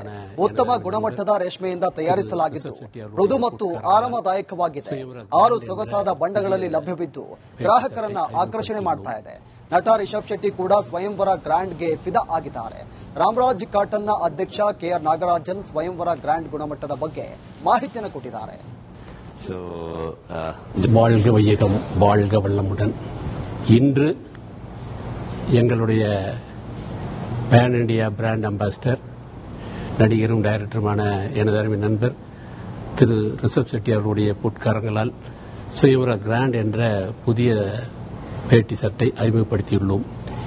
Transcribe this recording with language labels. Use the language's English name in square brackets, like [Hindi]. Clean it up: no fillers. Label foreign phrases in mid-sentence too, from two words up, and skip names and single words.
[Kannada] ಉತ್ತಮ ಗುಣಮಟ್ಟದ ರೇಷ್ಮೆಯಿಂದ ತಯಾರಿಸಲಾಗಿದ್ದು ಮೃದು ಮತ್ತು ಆರಾಮದಾಯಕವಾಗಿದೆ. 6 ಸೊಗಸಾದ ಬಣ್ಣಗಳಲ್ಲಿ ಲಭ್ಯವಿದ್ದು ಗ್ರಾಹಕರನ್ನ ಆಕರ್ಷಣೆ ಮಾಡ್ತಾ ಇದೆ. ನಟ ರಿಷಬ್ ಶೆಟ್ಟಿ ಕೂಡ ಸ್ವಯಂವರ ಗ್ರ್ಯಾಂಡ್ಗೆ ಫಿದಾ ಆಗಿದ್ದಾರೆ. ರಾಮರಾಜ್ ಕಾಟನ್ನ ಅಧ್ಯಕ್ಷ ಕೆಆರ್ ನಾಗರಾಜನ್ ಸ್ವಯಂವರ ಗ್ರ್ಯಾಂಡ್ ಗುಣಮಟ್ಟದ ಬಗ್ಗೆ ಮಾಹಿತಿಯನ್ನು ಕೊಟ್ಟಿದ್ದಾರೆ. [Tamil] வாழ்க வையகம், வாழ்க வளமுடன். இன்று எங்களுடைய [English] pan India brand ambassador, [Tamil] நடிகரும் டைரக்டருமான எனது அருமை நண்பர் திரு ரிஷப் செட்டி அவர்களுடைய பொற்காரங்களால் சுயவர கிராண்ட் என்ற புதிய வேட்டி சட்டை அறிமுகப்படுத்தியுள்ளோம்.